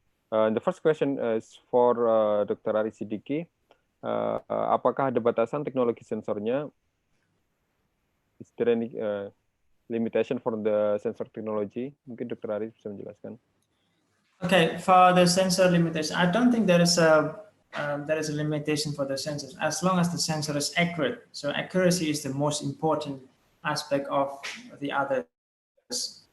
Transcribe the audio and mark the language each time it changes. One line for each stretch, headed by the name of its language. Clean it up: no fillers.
English: The first question is for Dr. Ari Sidiki.
Indonesian: Apakah ada batasan teknologi sensornya?
English: Is there any limitation for the sensor technology?
Indonesian: Mungkin Dr. Ari bisa menjelaskan.
English: Okay, for the sensor limitation, I don't think there is a limitation for the sensors as long as the sensor is accurate. So accuracy is the most important aspect of the others.